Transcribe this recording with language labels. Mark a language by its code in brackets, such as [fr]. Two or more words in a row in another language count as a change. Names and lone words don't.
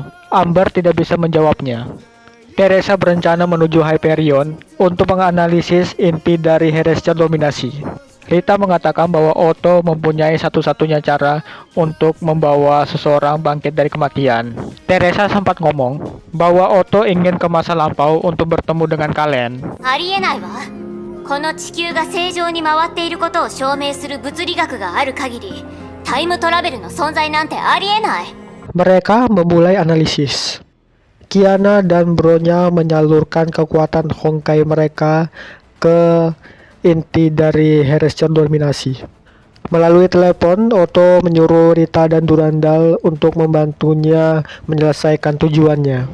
[id] Amber tidak bisa menjawabnya. Teresa berencana menuju Hyperion untuk menganalisis inti dari Heresier dominasi. Rita mengatakan bahwa Otto mempunyai satu-satunya cara untuk membawa seseorang bangkit dari kematian. Teresa sempat ngomong bahwa Otto ingin ke masa lampau untuk bertemu dengan Kalen. [ja] ありえないわ。この地球が正常に回っていることを証明する物理学がある限り、タイムトラベルの存在なんてありえない。 [id] Mereka memulai analisis. Kiana dan Bronya menyalurkan kekuatan Honkai mereka ke inti dari Heresier dominasi. Melalui telepon, Otto menyuruh Rita dan Durandal untuk membantunya menyelesaikan tujuannya.